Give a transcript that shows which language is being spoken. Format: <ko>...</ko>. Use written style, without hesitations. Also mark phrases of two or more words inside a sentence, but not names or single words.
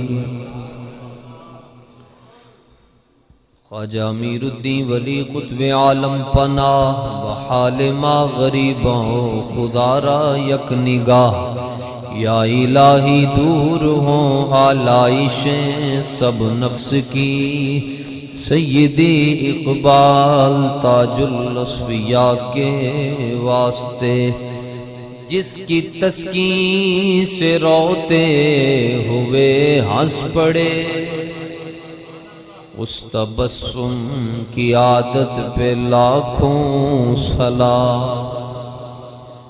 <ur>خواجہ امیر الدین ولی قطب عالم پناہ بحال ما غریبوں</ur> <fa>خدا را یک نگاہ</fa> <ur>یا الہی دور ہوں آلائشیں سب نفس کی سیدی اقبال تاج الاصفیاء کے واسطے جس کی تسکین سے روتے ہوئے ہنس پڑے اس تبسم کی عادت پہ لاکھوں سلام.</ur>